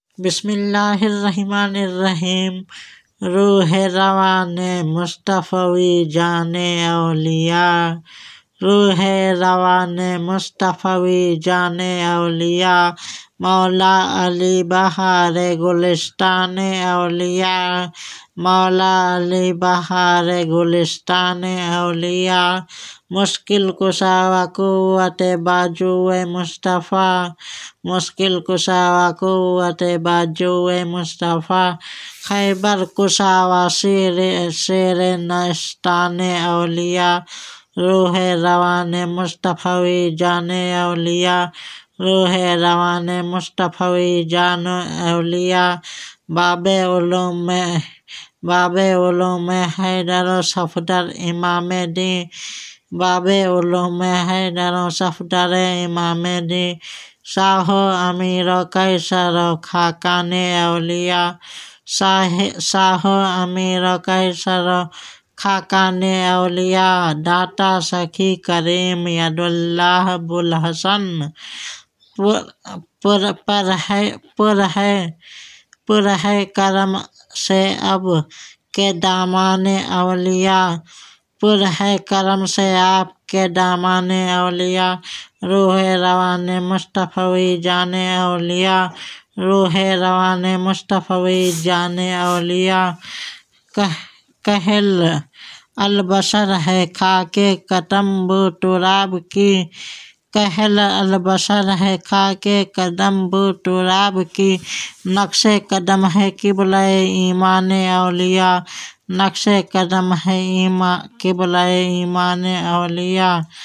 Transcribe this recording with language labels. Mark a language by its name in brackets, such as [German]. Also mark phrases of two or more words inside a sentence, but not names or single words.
[Arabic] بسم اللہ الرحمن الرحیم۔ [Urdu] روح روان مصطفی جان اولیاء، روح روان مصطفی جان اولیاء، مولا علی بہار گلستان اولیاء، مولا علی بہار گلستان اولیاء، مشکل کشا و قوت بازو مصطفیٰ، مشکل کشا و قوت بازو مصطفیٰ، خیبر کشا و شیر نشستان اولیاء، روح روان مصطفی جان اولیاء، روح روان مصطفی جان اولیاء، باب علوم حیدر صفدر امام دین، باب علوم حیدر صفدر امام دین، شاہ امیر قیصر خاقان اولیاء، شاہ امیر قیصر خاقان اولیاء، داتا سخی کریم یداللہ ابوالحسن، پر ہے کرم سے اب کے دامان اولیاء، پر ہے کرم سے آپ کے دامان اولیاء، روح روان مصطفی جان اولیاء، روح روان مصطفی جان اولیاء، کحل البشر ہے خاک قدم بو تراب کی، کحل البشر ہے خاک قدم بو تراب کی، نقش قدم ہے قبلہ ایمان اولیاء، نقش قدم ہے قبلہ ایمان اولیاء،